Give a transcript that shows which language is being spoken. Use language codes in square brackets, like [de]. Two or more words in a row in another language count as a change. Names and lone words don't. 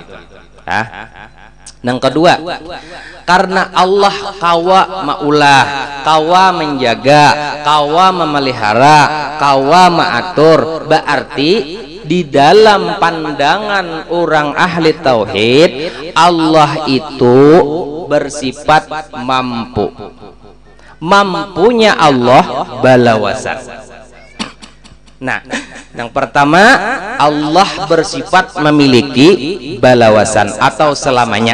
[id] Yang kedua, karena Allah [bjn] kawa maulah, [id] kawa menjaga, kawa memelihara, [bjn] kawa maatur, [id] berarti di dalam pandangan orang ahli tauhid, Allah itu bersifat mampu. Mampunya Allah balawasan. Nah, yang pertama, Allah bersifat memiliki balawasan atau selamanya.